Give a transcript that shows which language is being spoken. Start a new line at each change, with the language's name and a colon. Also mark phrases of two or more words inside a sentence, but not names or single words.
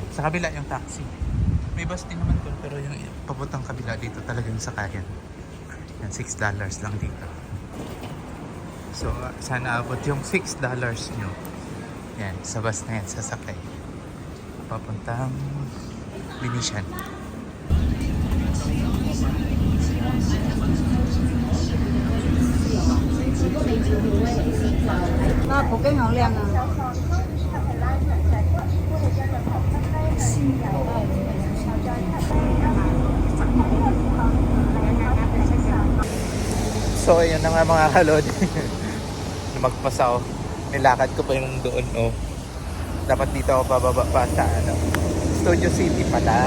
Filipino: Sa kabila yung taxi. May bus din naman doon, pero yung papuntang kabila dito talaga yung sakayan. Yan, $6 lang dito. So, sana abot yung $6 nyo. Yan, sa bus na yan, sasakay. Papuntang Venetian.
Chinese: 那不更好亮啊！
Filipino: So, ayun na nga mga kalod. Lumagpas ako. Nilakad ko pa yung doon, oh. Dapat dito ako pababa pa sa, ano, Studio City pala.